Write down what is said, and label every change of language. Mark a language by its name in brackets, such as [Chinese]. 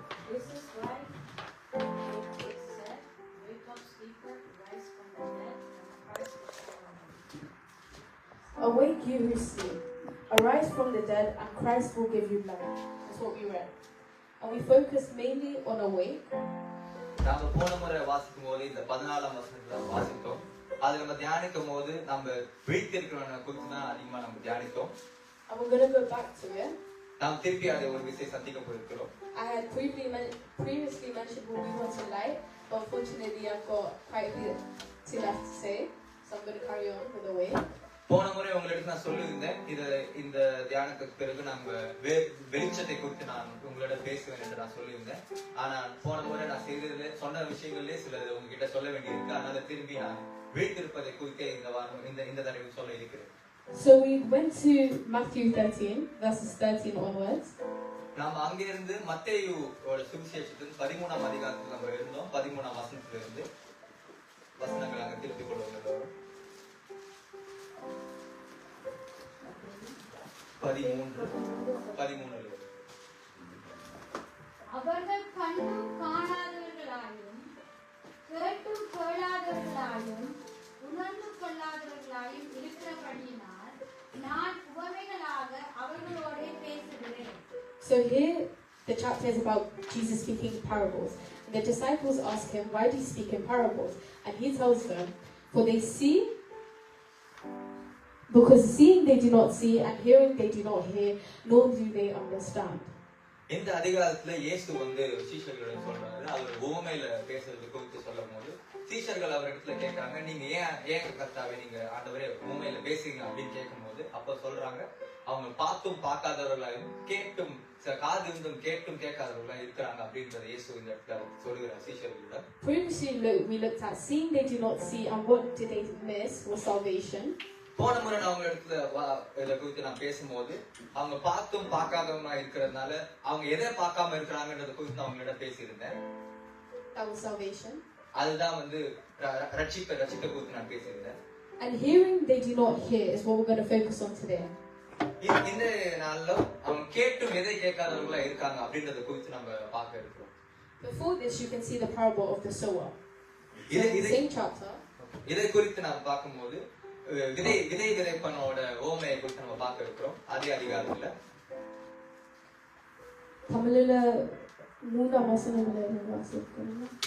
[English] This is why it said, wake up sleeper, rise from the dead, and Christ will shine on you. Awake you who sleep, arise from the dead and Christ will give you light. That's what we read. And we focused mainly on awake. [Tamil] நாம போன முறை வாசிக்கும் போது இந்த 14ஆம் வசனத்துல வாசித்தோம். அது நம்ம தியானிக்கும் போது நம்ம விழித்திருக்கிறவனை குறித்து தான் அதிகமா நம்ம தியானித்தோம். [English] And we're going to go back to it. [Tamil] நாம் திருப்பி அதை ஒரு விஷயம் சந்திக்க போயிருக்கிறோம். [English] I had previously mentioned we'll move on to light, but unfortunately I've got quite a bit too left to say, so I'm going to carry on with awake. [Tamil] போன முறை உங்களுக்கு நான் சொல்லியிருந்தேன் இந்த தியானத்துக்கு பிறகு நம்ம வெளிச்சத்தை குறித்து நான் உங்களோட பேசுவேன் என்று நான் சொல்லியிருந்தேன். ஆனா போன முறை நான் சொன்ன விஷயங்களே சில உங்ககிட்ட சொல்ல வேண்டியிருக்கு. அதனால திரும்பி நான் விழித்திருப்பதை குறித்து இந்த தடவை சொல்ல இருக்கிறேன். [English] So we went to Matthew 13 verses 13 onwards. [Tamil] நாம அங்கிருந்து மத்தேயுவோட சுவிசேஷத்தின் 13ஆம் அதிகாரத்தில் நம்ம இருந்தோம். 13ஆம் வசனத்திலிருந்து வசனங்கள் அங்க திருப்பிக் கொள்வோம். 13 அவர்கள் கண்டும் காணாதவர்களாயும் கேட்டும் கேளாதவர்களாயும் உணர்ந்து கொள்ளாதவர்களாயும் இருக்கிறபடியினால் நான் உவமைகளாக அவர்களோட பேசுகிறேன். [English] So here the chapter is about Jesus speaking parables. And the disciples ask him, why do you speak in parables? And he tells them, for they see, because seeing they do not see, and hearing they do not hear, nor do they understand. [Tamil] இந்த அதிகாரத்துல இயேசு சீஷர்களிடம் சொல்றாரு. அவர் உவமையில பேசுறது குறித்து சொல்லும் போது சீஷர்கள் அவரிடத்துல கேட்கறாங்க, நீங்க ஏன் கர்த்தாவே நீங்க ஆண்டவரே உவமையில பேசுறீங்க அப்படின்னு கேட்கும் போது அப்ப சொல்றாங்க, அவங்க பார்த்தும் பார்க்காதவர்களாயும் கேட்டும் காது இருந்தும் கேட்டும் கேட்காதவர்களா இருக்கிறாங்க அப்படின்றத இயேசு இந்த இடத்துல சொல்லுகிறார் சீஷர்களிடம். [English] Previously we looked at seeing they do not see, and what did they miss was salvation. [Tamil] போன முறை நான் அவங்க இடத்துல இதை குறித்து நான் பேசும்போது அவங்க பார்த்தும் பார்க்காதவங்களா இருக்கிறதுனால அவங்க எதை பார்க்காம இருக்கிறாங்கன்றத குறித்து நான் அவங்களோட பேசியிருந்தேன். [English] That was salvation. [Tamil] அதுதான் ரட்சிப்பை குறித்து நான் பேசியிருந்தேன். [English] And hearing they do not hear is what we're going to focus on today. [Tamil] இந்த நாள்ல அவங்க கேட்டும் எதை கேட்காதவங்களா இருக்காங்க அப்படின்றத குறித்து நம்ம பார்க்க இருக்கிறோம். [English] Before this you can see the parable of the sower. Same chapter. [Tamil] இதை குறித்து நாம் பார்க்கும்போது விதை விதைப்பனோட ஓமையை குறித்து நம்ம பார்க்க இருக்கிறோம். அதே அதிகாரத்துல தமிழ்ல 3ஆம் வசனத்துல வாசிக்கிறோம்.